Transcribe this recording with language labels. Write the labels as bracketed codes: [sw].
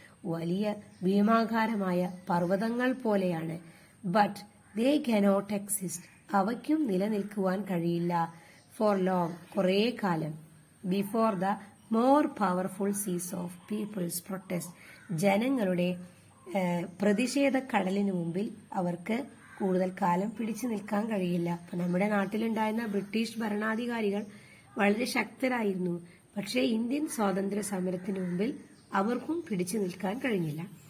[ml] വലിയ ഭീമാകാരമായ പർവ്വതങ്ങൾ പോലെയാണ്. [en] But they cannot exist. [ml] അവയ്ക്കും നിലനിൽക്കുവാൻ കഴിയില്ല. [en] For long, [ml] കുറേ കാലം. [en] Before the more powerful seas of people's protest. [ml] ജനങ്ങളുടെ പ്രതിഷേധ കടലിന് മുമ്പിൽ അവർക്ക് കൂടുതൽ കാലം പിടിച്ചു നിൽക്കാൻ കഴിയില്ല. അപ്പൊ നമ്മുടെ നാട്ടിലുണ്ടായിരുന്ന ബ്രിട്ടീഷ് ഭരണാധികാരികൾ വളരെ ശക്തരായിരുന്നു. പക്ഷേ ഇന്ത്യൻ സ്വാതന്ത്ര്യ സമരത്തിന് മുമ്പിൽ അവർക്കും പിടിച്ചു നിൽക്കാൻ കഴിഞ്ഞില്ല.